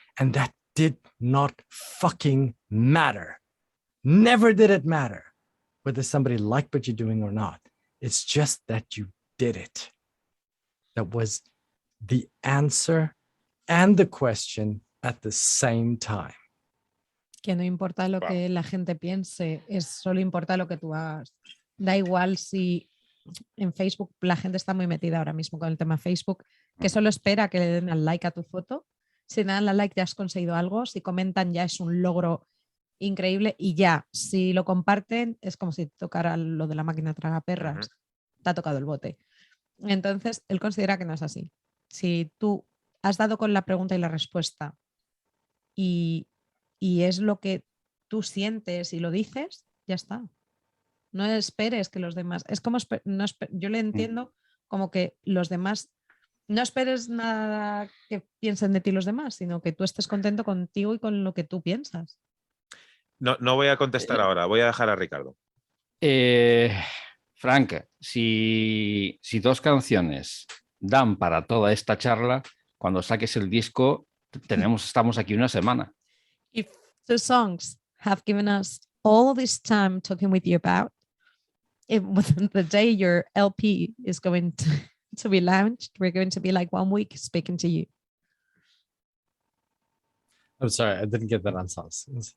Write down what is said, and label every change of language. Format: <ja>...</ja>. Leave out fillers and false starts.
<en>And that did not fucking matter. Never did it matter whether somebody liked what you're doing or not. It's just that you did it. That was the answer and the question at the same time.</en> <es>Que no importa lo que la gente piense, solo importa lo que tú hagas. Da igual si en Facebook la gente está muy metida ahora mismo con el tema Facebook, que solo espera que le den al like a tu foto. Si dan al like ya has conseguido algo, si comentan ya es un logro increíble y ya, si lo comparten es como si tocara lo de la máquina tragaperras, te ha tocado el bote. Entonces, él considera que no es así. Si tú has dado con la pregunta y la respuesta y es lo que tú sientes y lo dices, ya está. No esperes que los demás... Es como yo le entiendo como que los demás... No esperes nada que piensen de ti los demás, sino que tú estés contento contigo y con lo que tú piensas. No voy a contestar ahora, voy a dejar a Ricardo. Frank, si dos canciones dan para toda esta charla, cuando saques el disco, estamos aquí una semana.</es> <en>If 2 songs have given us all this time talking with you about, the day your LP is going to be launched, we're going to be like 1 week speaking to you. I'm sorry, I didn't get that on songs.</en>